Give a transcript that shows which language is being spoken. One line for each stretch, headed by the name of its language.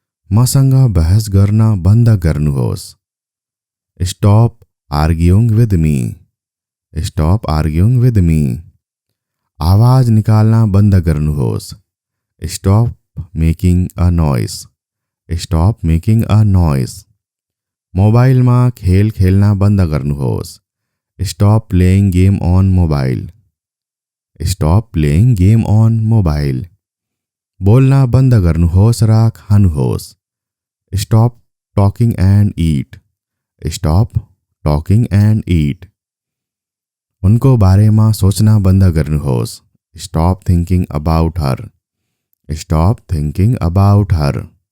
Nepali: मसँग बहस गर्न बन्द गर्नुहोस्।
English: Stop arguing with me. Stop arguing with me.
Nepali: आवाज निकाल्न बन्द गर्नुहोस्।
English: Stop making a noise. Stop making a noise.
Nepali: मोबाइलमा खेल खेल्न बन्द गर्नुहोस्।
English: Stop playing game on mobile. Stop playing game on mobile.
Nepali: बोल्न बन्द गर्नुहोस् र खानुहोस्।
English: Stop talking and eat. Stop talking and eat.
Nepali: उनको बारेमा सोच्न बन्द गर्नुहोस्।
English: Stop thinking about her. Stop thinking about her.